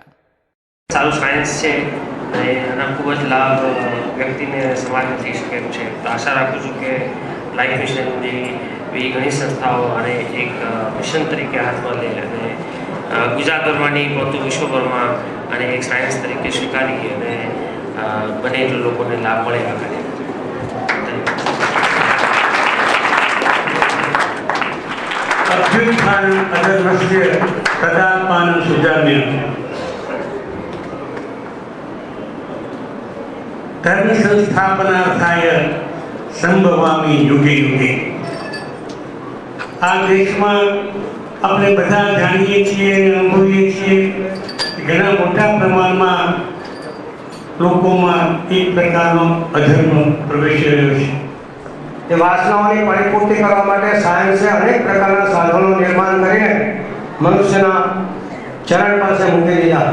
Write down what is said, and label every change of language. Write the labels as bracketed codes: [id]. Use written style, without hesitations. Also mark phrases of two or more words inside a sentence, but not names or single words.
[gu] સારું સાયન્સ છે અને એના ખૂબ જ લાભ વ્યક્તિને સમાજને થઈ શકેલું છે. તો આશા રાખું છું કે લાઈફ મિશન જેવી ઘણી સંસ્થાઓ અને એક મિશન તરીકે હાથમાં લે અને ગુજરાતભરમાં નહીં પરંતુ વિશ્વભરમાં અને એક સાયન્સ તરીકે સ્વીકારી અને બને એટલા લોકોને લાભ મળે આ કાર્ય. [sa] अभ्युत्थान अधर्मस्य तदात्मानं सुजाम्यं धर्म संस्थापनार्थाय संभवामि युगे युगे. [gu] આ દેશમાં આપણે બધા જાણીએ છીએ અને અનુભવીએ છીએ ઘણા મોટા પ્રમાણમાં લોકોમાં એક પ્રકારનો અધર્મ પ્રવેશી રહ્યો છે. એ વાસનાઓની પરિપૂર્તિ કરવા માટે સાયન્સે અનેક પ્રકારના સાધનો નિર્માણ કરીને મનુષ્યના ચરણ પાસે મૂકી દીધા.